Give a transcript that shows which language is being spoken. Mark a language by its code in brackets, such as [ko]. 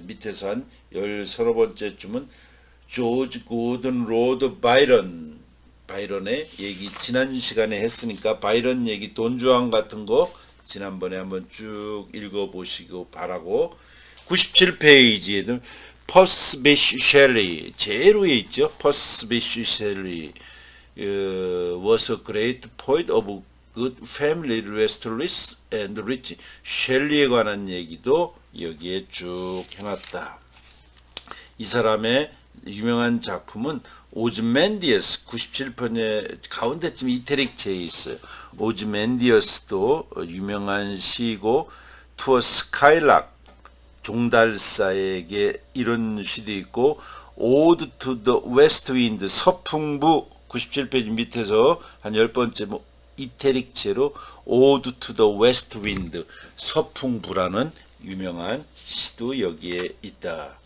[ko] 밑에서 한 13번째쯤은 조지 고든 로드 바이런의 얘기 지난 시간에 했으니까 바이런 얘기 돈주왕 같은 거 지난번에 한번 쭉 읽어보시고 바라고. 97페이지에는 퍼스 비쉬 셸리 제일 위에 있죠. 퍼스 비쉬 셸리 [en] was a great poet of good family, restless and rich. [ko] 셸리에 관한 얘기도 여기에 쭉 해놨다. 이 사람의 유명한 작품은 오즈멘디어스 97편의 가운데쯤 이태릭체에 있어요. 오즈멘디어스도 유명한 시고 투어 스카이락 종달사에게 이런 시도 있고 Ode to the West Wind 서풍부 97페이지 밑에서 한 10번째 이태릭체로 Ode to the West Wind 서풍부라는 유명한 시도 여기에 있다.